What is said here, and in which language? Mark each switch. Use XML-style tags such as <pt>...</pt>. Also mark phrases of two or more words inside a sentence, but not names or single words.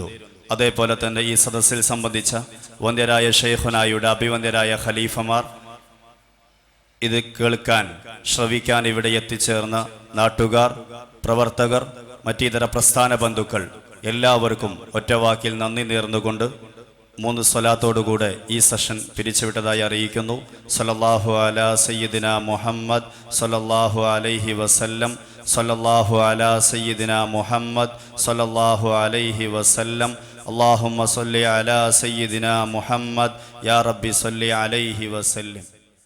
<ml>അതേപോലെ തന്നെ ഈ സദസ്സിൽ സംബന്ധിച്ച വന്ദ്യരായ ഷെയ്ഖുനായുടെ അഭിവന്ദ്യരായ ഖലീഫമാർ, ഇത് കേൾക്കാൻ ശ്രവിക്കാൻ ഇവിടെ എത്തിച്ചേർന്ന നാട്ടുകാർ, പ്രവർത്തകർ, മറ്റിതര പ്രസ്ഥാന ബന്ധുക്കൾ എല്ലാവർക്കും ഒറ്റവാക്കിൽ നന്ദി നേർന്നുകൊണ്ട് 3 സ്വലാത്തോടുകൂടെ ഈ സെഷൻ പിരിച്ചുവിട്ടതായി അറിയിക്കുന്നു.</ml> <ar>صلى الله على سيدنا محمد صلى الله عليه وسلم، صلى الله على سيدنا محمد صلى الله عليه وسلم. اللهم صل على سيدنا محمد يا رب صل عليه وسلم.</ar>